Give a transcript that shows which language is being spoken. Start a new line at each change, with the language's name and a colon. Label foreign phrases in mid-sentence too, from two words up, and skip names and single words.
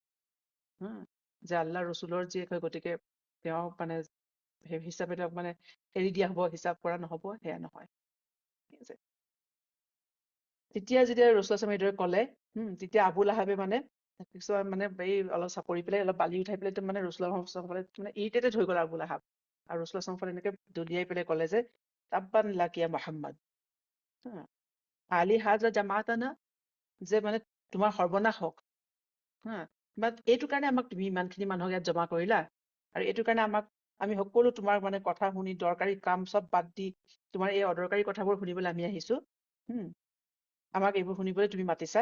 Assamese: যে আল্লাহৰ ৰসুলৰ জীয়েক হয়, গতিকে তেওঁ মানে সেই হিচাপে তেওঁক মানে এৰি দিয়া হ'ব, হিচাপ কৰা নহ'ব, সেয়া নহয়। ঠিক আছে। তেতিয়া যেতিয়া ৰাসূলুল্লাহ সাল্লামে এইদৰে ক'লে, তেতিয়া আবু লাহাবে মানে কিছুমান মানে এই অলপ চাপৰি পেলাই, অলপ বালি উঠাই পেলাই মানে ৰাসূলুল্লাহ সাল্লামে মানে ইৰিটেটেড হৈ গ'ল আবু লাহাব। আৰু ৰাসূলুল্লাহ সাল্লামে এনেকে দলিয়াই পেলাই ক'লে যে
Arabic: تبا لك يا محمد ألهذا جمعتنا,
Assamese: যে মানে তোমাৰ সৰ্বনাশ হওক। বাট এইটো কাৰণে আমাক তুমি ইমানখিনি মানুহক ইয়াত জমা কৰিলা, আৰু এইটো কাৰণে আমি সকলো তোমাৰ মানে কথা শুনি দৰকাৰী কাম চব বাদ দি তোমাৰ এই অদৰকাৰী কথাবোৰ শুনিবলৈ আমি আহিছো। আমাক এইবোৰ শুনিবলৈ তুমি মাতিছা।